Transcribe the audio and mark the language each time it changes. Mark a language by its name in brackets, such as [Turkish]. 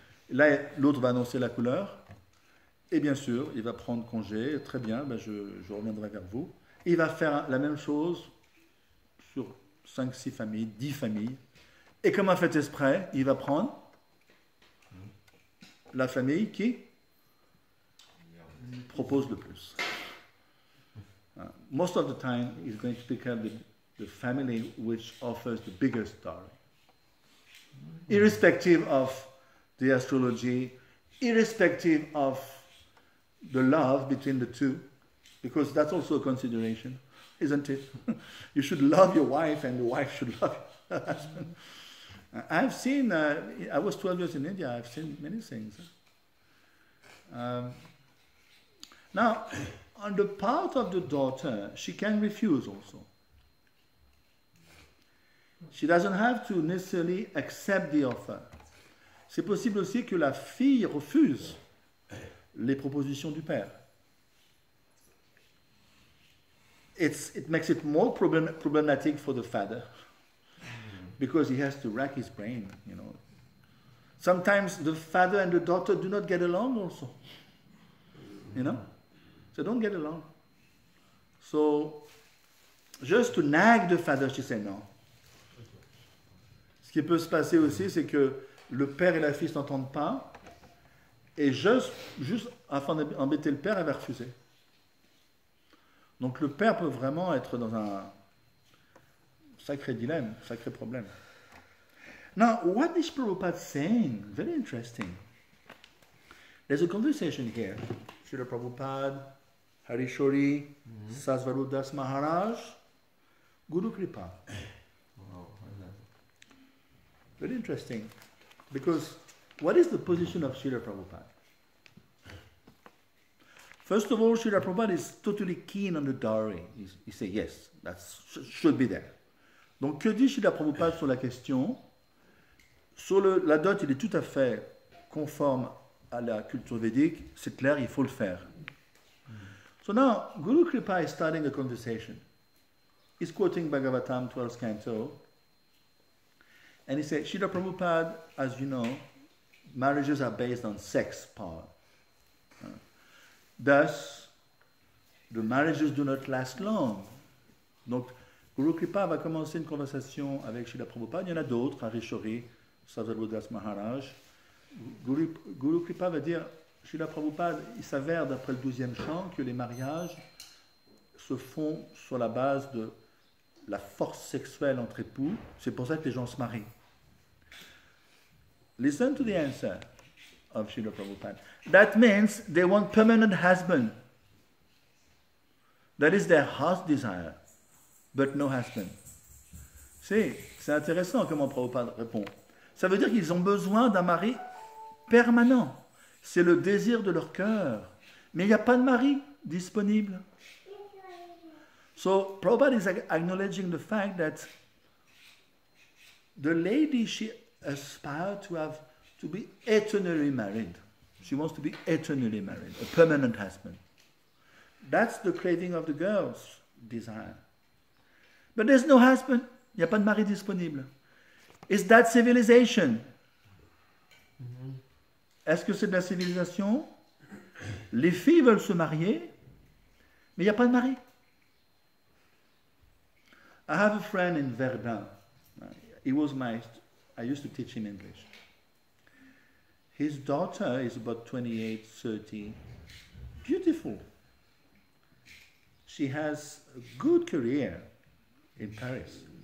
[French] Là, l'autre va annoncer la couleur, et bien sûr, il va prendre congé, très bien, ben je reviendrai vers vous. Et il va faire la même chose sur 5, 6 familles, 10 familles. Et comme un fait exprès, il va prendre la famille qui propose le plus. [English] Most of the time, he's going to pick up the family which offers the biggest dowry. Irrespective of the astrology, irrespective of the love between the two, because that's also a consideration, isn't it? You should love your wife and the wife should love her husband. I've seen, I was 12 years in India, I've seen many things. Now, on the part of the daughter, she can refuse also. She doesn't have to necessarily accept the offer. [French] C'est possible aussi que la fille refuse les propositions du père. [English] It makes it more problematic for the father. because he has to rack his brain, you know. Sometimes the father and the daughter do not get along also, you know. They don't get along. So, just to nag the father, she said no. [French] Ce qui peut se passer aussi, c'est que le père et la fille ne s'entendent pas, et juste afin d'embêter le père, elle va refuser. Donc le père peut vraiment être dans un sacré dilemme, sacré problème. [English] Now, what is Prabhupada saying? Very interesting. There's a conversation here. Srila Prabhupada, Harishori, Sasvarudas Maharaj, Guru Kripa. Very interesting. Because what is the position of Srila Prabhupada? First of all, Srila Prabhupada is totally keen on the dowry. He says, yes, that should be there. [French] Donc, que dit Srila Prabhupada sur la question? Sur la dot, il est tout à fait conforme à la culture védique. C'est clair, il faut le faire. [English] So now, Guru Kripa is starting a conversation. He's quoting Bhagavatam, 12th canto. And he said, Srila Prabhupada, as you know, marriages are based on sex power. Thus, the marriages do not last long. [French] Donc, Guru Kripa va commencer une conversation avec Srila Prabhupada. Il y en a d'autres, Harishori, Savarudas Maharaj. Guru Kripa va dire, Srila Prabhupada, il s'avère d'après le 12e chant que les mariages se font sur la base de la force sexuelle entre époux. C'est pour ça que les gens se marient. [English] Listen to the answer of Srila Prabhupada. That means they want permanent husband. That is their heart's desire, but no husband. [French] C'est intéressant comment Prabhupada répond. Ça veut dire qu'ils ont besoin d'un mari permanent. C'est le désir de leur cœur. Mais il n'y a pas de mari disponible. [English] So Prabhupada is acknowledging the fact that the lady, she aspires to be eternally married. She wants to be eternally married, a permanent husband. That's the craving of the girl's desire. But there's no husband. [French] Il n'y a pas de mari disponible. [English] Is that civilization? [French] Est-ce que c'est de la civilisation? Les filles veulent se marier, mais il n'y a pas de mari. [English] I have a friend in Verdun. I used to teach him English. His daughter is about 28, 30. Beautiful. She has a good career in Paris.